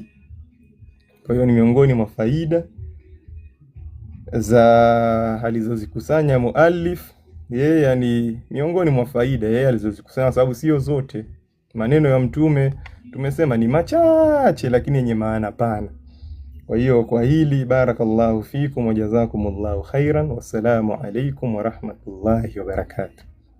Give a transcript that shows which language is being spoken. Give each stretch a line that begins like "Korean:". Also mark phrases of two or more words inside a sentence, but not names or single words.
Swahili: Kwa hiyo ni miongoni mwa faida za alizozikusanya muallif yeye, yani miongoni mwa faida yeye alizozikusanya, sababu sio zote. Maneno ya Mtume tumesema ni machache lakini yenye maana pana. Kwa hiyo kwa hili,
Arabic: بارك الله فيكم وجزاكم الله خيرا والسلام عليكم ورحمة الله وبركاته.